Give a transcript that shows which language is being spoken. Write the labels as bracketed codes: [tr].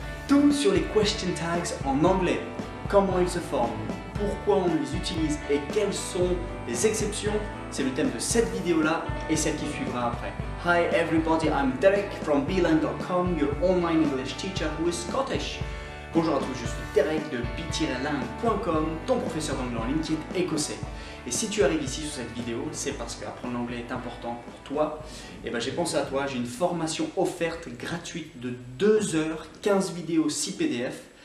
[fr] Tout sur les question tags en anglais, comment ils se forment, pourquoi on les utilise et quelles sont les exceptions, c'est le thème de cette vidéo-là et celle qui suivra après. [en] Hi everybody, I'm Derek from beeline.com, your online English teacher who is Scottish. [fr] Bonjour à tous, je suis Derek de b-line.com, ton professeur d'anglais en ligne qui est écossais. Et si tu arrives ici sur cette vidéo, c'est parce qu'apprendre l'anglais est important pour toi. Et ben j'ai pensé à toi, j'ai une formation offerte gratuite de 2 heures, 15 vidéos, 6 PDF.